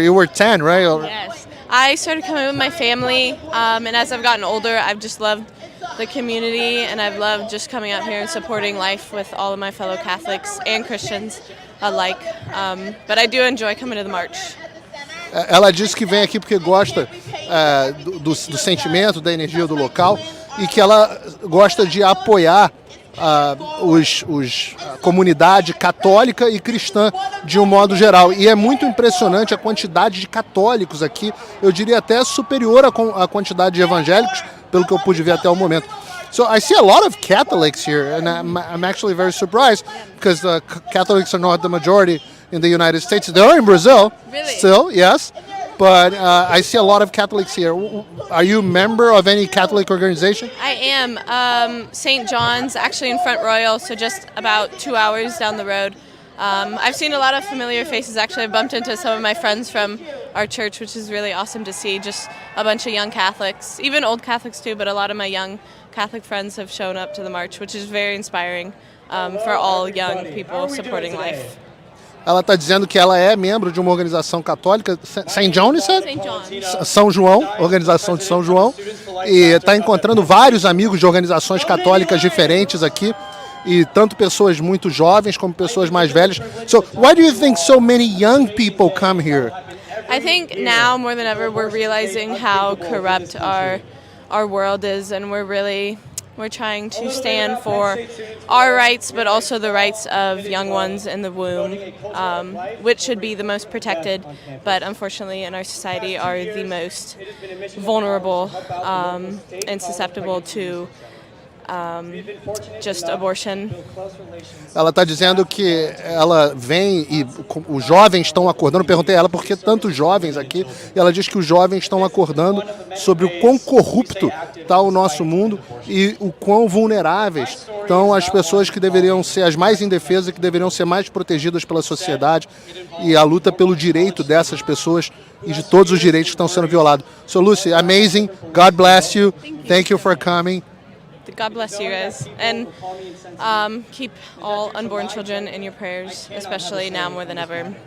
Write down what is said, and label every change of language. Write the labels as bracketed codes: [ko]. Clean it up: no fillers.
[en] You were 10, right? Yes. I started coming with my family, and as I've gotten older, I've just loved the community, and I've loved just coming out here and supporting life with all of my fellow Catholics and Christians alike. But I do enjoy coming to the march. [pt] Ela disse que vem aqui porque gosta do sentimento, da energia do local e que ela gosta de apoiar a comunidade católica e cristã de um modo geral. E é muito impressionante a quantidade de católicos aqui, eu diria até superior à quantidade de evangélicos, pelo que eu pude ver até o momento. [en] So I see a lot of Catholics here, and I'm actually very surprised because the Catholics are not the majority in the United States. They are in Brazil, Really? still, yes. But I see a lot of Catholics here. Are you a member of any Catholic organization? I am. St. John's, actually in Front Royal, so just about 2 hours down the road. I've seen a lot of familiar faces. Actually, I've bumped into some of my friends from our church, which is really awesome to see. Just a bunch of young Catholics, even old Catholics too, but a lot of my young Catholic friends have shown up to the march, which is very inspiring for all young people supporting life. [pt] Ela está dizendo que ela é membro de uma organização católica, St. John, St. John. São João, organização de São João, e está encontrando vários amigos de organizações católicas diferentes aqui, e tanto pessoas muito jovens como pessoas mais velhas. [en] So, why do you think so many young people come here? I think now more than ever we're realizing how corrupt our world is, and we're trying to stand for our rights, but also the rights of young ones in the womb, which should be the most protected, but unfortunately in our society are the most vulnerable and susceptible to just abortion. [pt] Ela está dizendo que ela vem e os jovens estão acordando. Eu perguntei a ela por que tantos jovens aqui. E ela diz que os jovens estão acordando sobre o quão corrupto está o nosso mundo e o quão vulneráveis estão as pessoas que deveriam ser as mais indefesas, que deveriam ser mais protegidas pela sociedade, e a luta pelo direito dessas pessoas e de todos os direitos que estão sendo violados. [en] So Lucy, amazing. God bless you. Thank you for coming. God bless you guys, and keep all unborn children in your prayers, especially now more than ever.